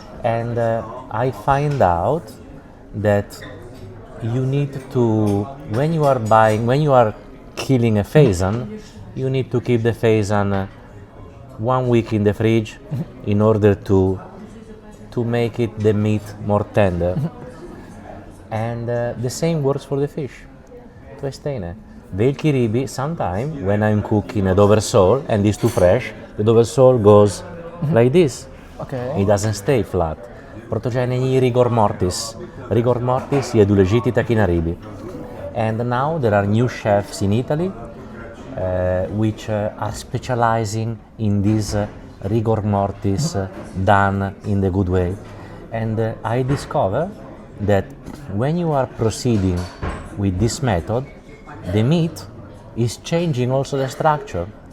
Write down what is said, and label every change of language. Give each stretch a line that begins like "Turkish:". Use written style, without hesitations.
English: And I find out that you need to, when you are killing a faison, you need to keep the faison 1 week in the fridge in order to make the meat more tender. And the same works for the fish.
Czech: To je stejné. Velké ryby,
English: sometimes when I'm cooking a doversole and it's too fresh, the doversole goes like this. Okay. It doesn't stay flat,
Czech: protože není rigor mortis. Rigor mortis je důležitý taky na ryby.
English: And now there are new chefs in Italy which are specializing in this rigor mortis done in the good way. And I discover that when you are proceeding with this method, the meat is changing also the structure.